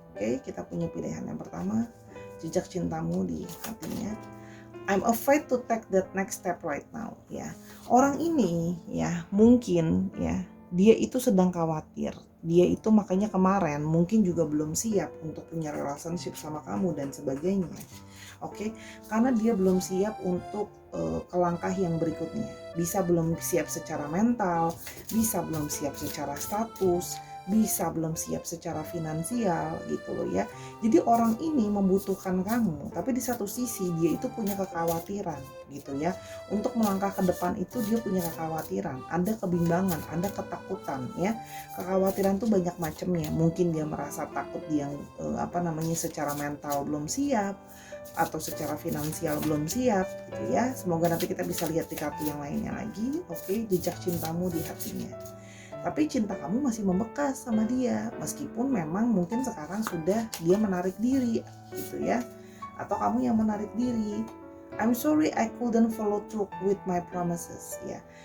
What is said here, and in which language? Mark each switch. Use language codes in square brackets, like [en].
[id] Oke, kita punya pilihan yang pertama, jejak cintamu di hatinya. [en] I'm afraid to take that next step right now ya. [id] Orang ini ya mungkin ya, dia itu sedang khawatir. Dia itu makanya kemarin mungkin juga belum siap untuk punya relationship sama kamu dan sebagainya. Oke, karena dia belum siap untuk ke langkah yang berikutnya. Bisa belum siap secara mental, bisa belum siap secara status, bisa belum siap secara finansial gitu loh ya. Jadi orang ini membutuhkan kamu, tapi di satu sisi dia itu punya kekhawatiran gitu ya. Untuk melangkah ke depan itu dia punya kekhawatiran, ada kebimbangan, ada ketakutan ya. Kekhawatiran tuh banyak macamnya. Mungkin dia merasa takut dia secara mental belum siap atau secara finansial belum siap gitu ya. Semoga nanti kita bisa lihat di kartu yang lainnya lagi. Oke, jejak cintamu di hatinya. Tapi cinta kamu masih membekas sama dia, meskipun memang mungkin sekarang sudah dia menarik diri gitu ya, atau kamu yang menarik diri. [en] I'm sorry I couldn't follow through with my promises ya.